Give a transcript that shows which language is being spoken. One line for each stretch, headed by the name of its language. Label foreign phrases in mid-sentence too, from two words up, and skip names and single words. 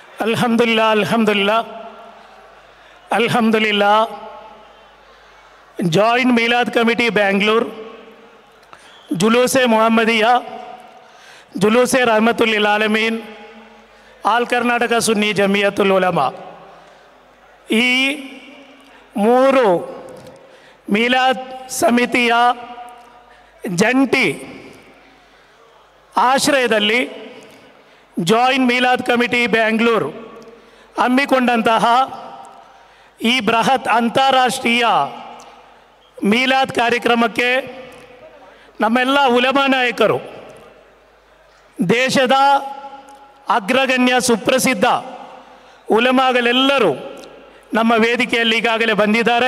Arabic: الحمد لله الحمد لله الحمد لله.
Kannada: जॉइंट मीलाद कमिटी बेंगलूर, जुलूस मोहम्मदिया, जुलूस रहमतुल लिल आलमीन, ಆಲ್ ಕರ್ನಾಟಕ ಸುನ್ನಿ ಜಮಿಯತುಲ್ ಉಲಮಾ, ಈ ಮೂರು ಮೀಲಾದ್ ಸಮಿತಿಯ ಜಂಟಿ ಆಶ್ರಯದಲ್ಲಿ ಜಾಯಿಂಟ್ ಮೀಲಾದ್ ಕಮಿಟಿ ಬೆಂಗಳೂರು ಹಮ್ಮಿಕೊಂಡಂತಹ ಈ ಬೃಹತ್ ಅಂತಾರಾಷ್ಟ್ರೀಯ ಮೀಲಾದ್ ಕಾರ್ಯಕ್ರಮಕ್ಕೆ ನಮ್ಮೆಲ್ಲ ಉಲಮಾ ನಾಯಕರು, ದೇಶದ ಅಗ್ರಗಣ್ಯ ಸುಪ್ರಸಿದ್ಧ ಉಲಮಾಗಳೆಲ್ಲರೂ ನಮ್ಮ ವೇದಿಕೆಯಲ್ಲಿ ಈಗಾಗಲೇ ಬಂದಿದ್ದಾರೆ.